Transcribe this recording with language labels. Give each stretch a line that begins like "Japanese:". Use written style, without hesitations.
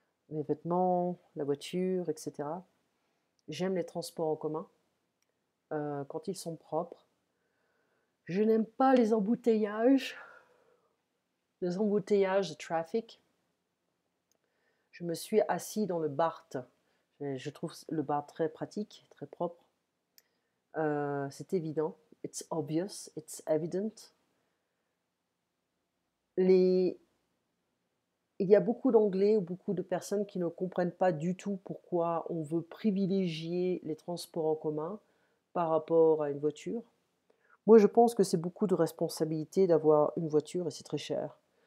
French: Mes vêtements, la voiture, etc. J'aime les transports en commun quand ils sont propres. Je n'aime pas les embouteillages de trafic. Je me suis assis dans le BART. Je trouve le BART très pratique, très propre. C'est évident.
English: it's obvious, it's evident.
French: Il y a beaucoup d'Anglais ou beaucoup de personnes qui ne comprennent pas du tout pourquoi on veut privilégier les transports en commun par rapport à une voiture. Moi, je pense que c'est beaucoup de responsabilité d'avoir une voiture et c'est très cher.